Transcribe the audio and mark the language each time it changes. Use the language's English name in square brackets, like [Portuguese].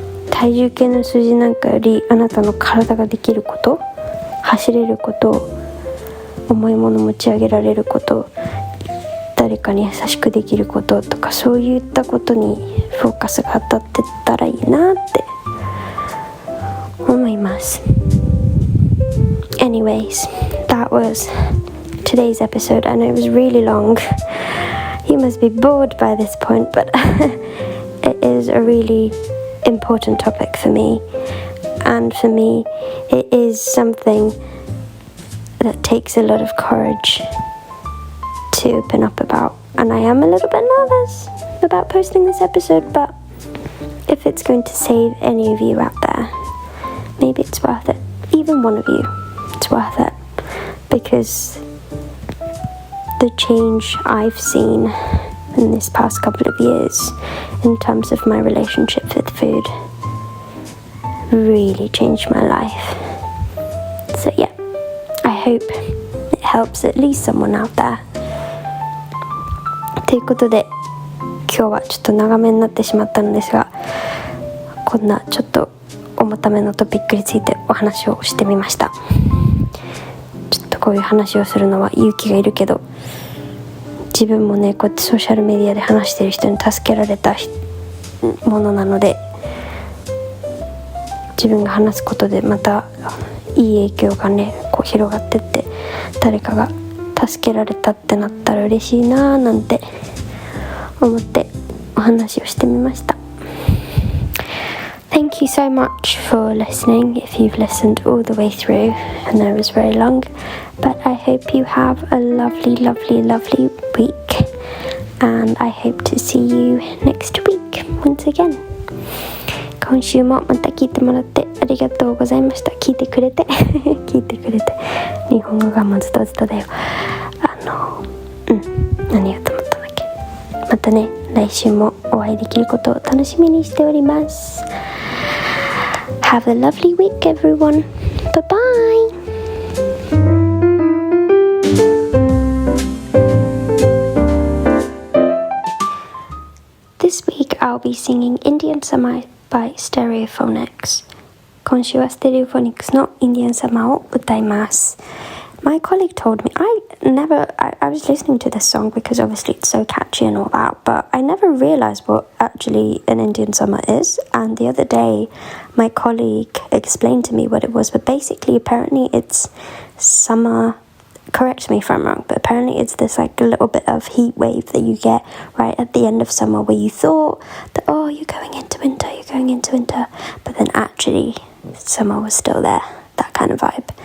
[Japanese] 体重計の数字なんかよりあなたの体ができること、走れること、重いもの持ち上げられること、誰かに優しくできることとか、そういったことにフォーカスが当たってったらいいなって思います。 [English] Anyways, that was today's episode. I know it was really long. You must be bored by this point, but it is a really important topic for me, and for me it is something that takes a lot of courage to open up about, and I am a little bit nervous about posting this episode, but if it's going to save any of you out there, maybe it's worth it. Even one of you, it's worth it, because the change I've seen in this past couple of years in terms of my relationship with food really changed my life. So yeah, I hope it helps at least someone out there. [Japanese] ということで、今日はちょっと長めになってしまったのですが、こんなちょっと重ためのトピックについてお話をしてみました。ちょっとこういう話をするのは勇気がいるけど、自分もね、こうやってソーシャルメディアで話している人に助けられたものなので、自分が話すことでまたいい影響がね、こう広がってって、誰かが助けられたってなったら嬉しいなーなんて思ってお話をしてみました。 [English] Thank you so much for listening, if you've listened all the way through. I know it was very long, but I hope you have a lovely, lovely, lovely week, and I hope to see you next week once again. [Japanese] 今週もまた聞いてもらってありがとうございました。聞いてくれて聞いてくれて、日本語がもうズタズタだよ。何やと思ったんだっけ。またね、来週もお会いできることを楽しみにしております。 [English] Have a lovely week, everyone. Bye bye. This week I'll be singing Indian Summer by Stereophonics. [Japanese] 今週はステレオフォニックスのインディアンサマーを歌います。 [English] My colleague told me, I was listening to this song because obviously it's so catchy and all that, but I never realized what actually an Indian summer is. And the other day, my colleague explained to me what it was, but basically, apparently it's summer, correct me if I'm wrong, but apparently it's this like a little bit of heat wave that you get right at the end of summer where you thought that, oh, you're going into winter, but then actually summer was still there, that kind of vibe.